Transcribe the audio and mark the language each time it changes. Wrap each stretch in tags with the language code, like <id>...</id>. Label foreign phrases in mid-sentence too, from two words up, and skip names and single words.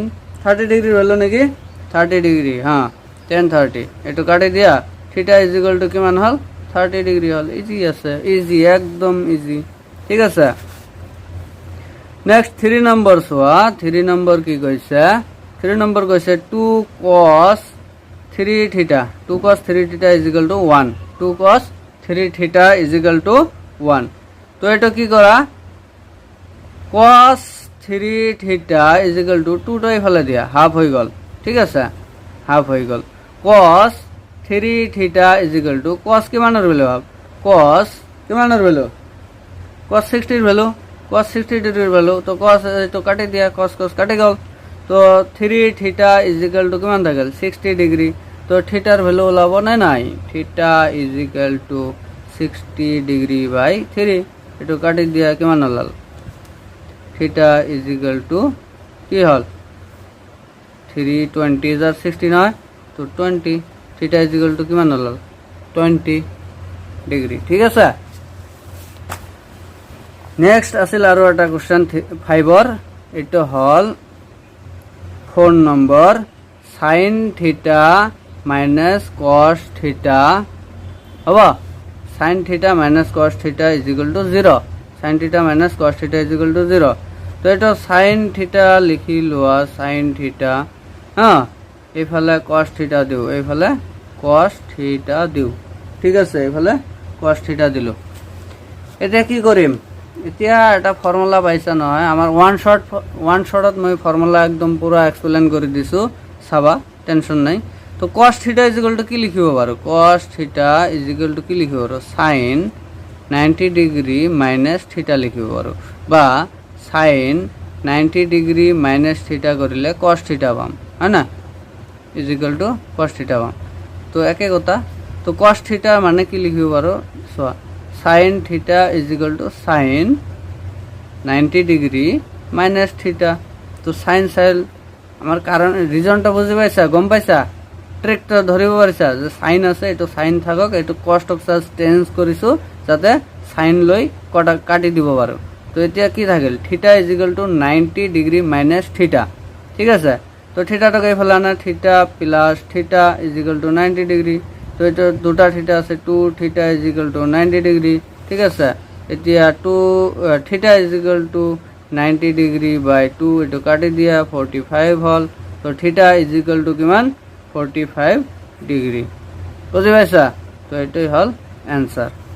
<as>30 ডিগ্রির ভ্যালু নাকি 30 ডিগ্রি হ্যাঁ tan 30 এটা কাটে দিয়া</as> <en>theta is equal to</en> <as>কিমান হল 30 ডিগ্রি হল ইজি আছে ইজি একদম ইজি ঠিক আছে নেক্সট 3 নম্বর সোয়া 3 নম্বর কি কইছে 3 নম্বর কইছে</as> <en>2 cos 3 theta 2 cos 3 theta is equal to 1 2 cos 3 theta is equal to 1</en> <as>তো এটা কি করা</as> <en>cos 3 theta is equal to 2</en> <as>টো এফালে দিয়া হাফ হই গল ঠিক আছে হাফ হই গল cos 3</as> <en>theta is equal to cos</en> <as>কিমানৰ ভ্যালু হাফ cos কিমানৰ ভ্যালু cos 60 এর ভ্যালু cos 60 ডিগ্রির ভ্যালু তো cos তো কাটি দিয়া cos কাটি গল তো</as> <en>3 theta is equal to</en> <as>কিমান থাকল 60 ডিগ্রি তো থিটার ভ্যালু ওলাব না নাই</as> <en>theta is equal to 60 degree by 3</en> <as>এটা কাটি দিয়া কিমান হল</as> <en>theta is equal to</en> <as>কি হল 320 আর 60 নয় তো 20</as> <en>theta is equal to</en> <as>কিমান হল 20 ডিগ্রি ঠিক আছে নেক্সট আছিল আৰু এটা কোশ্চেন 5 এটা হল 4 নম্বর</as> <en>sin theta minus cos theta</en> <as>হবো</as> <en>sin theta minus cos theta is equal to 0 sin theta minus cos theta is equal to 0</en> <as>তো এটা</as> <en>sin theta</en> <as>লিখি লোৱা</as> <en>sin theta</en> <as>হ্যাঁ এইফালে</as> <en>cos theta</en> <as>দিও এইফালে</as> <en>cos theta</en> <as>দিও ঠিক আছে এইফালে</as> <en>cos theta</en> <as>দিলো এটা কি কৰিম এতিয়া এটা ফর্মুলা পাইছা নহয় আমার ওয়ান শটত মই ফর্মুলা একদম পুরা এক্সপ্লেন করে দিছো সাবা টেনশন নাই তো</as> <en>cos theta is equal to</en> <as>কি লিখিব পারো</as> <en>cos theta is equal to</en> <as>কি লিখিব পারো</as> <en>sin 90 degree minus theta</en> <as>লিখিব পারো বা</as> <en>sin 90 degree minus theta</en> <as>করিলে</as> <en>cos theta</en> <as>পাম হয় না</as> <en>is equal to cos theta</en> <as>পাম তো একে কথা তো</as> <en>cos theta</en> <as>মানে কি লিখিব পারো</as> <en>sin theta is equal to sin 90 degree minus theta.</en> <as>তো সাইন সাইল আমার কারণ রিজনটা বুঝতে পাইছা, গম পাইছা, ট্রেকটা ধরিব পাৰিছা যে সাইন আছে, এইটো সাইন থাকক, এইটো</as> <en>cost of charge</en> <as>চেঞ্জ কৰিছোঁ যাতে সাইন লৈ কাটি দিব পাৰো। তো এতিয়া কি থাকিল,</as> <en>theta is equal to 90 degree minus theta,</en> <as>ঠিক আছে। তো থিটাটাকে এইফালে আনা,</as> <en>theta plus theta is equal to 90 degree.</en> <as>তো এটা দুটা থিটা আছে,</as> <en>2 theta is equal to 90 degree,</en> <as>ঠিক আছে। এতিয়া</as> <en>2 theta is equal to 90 degree by 2,</en> <as>এইটো কাটি দিয়া 45 হল। তো</as> <en>theta is equal to</en> <as>কিমান, 45 ডিগ্রি, বুঝি পাইছা। তো এটাই হল অ্যান্সার।</as>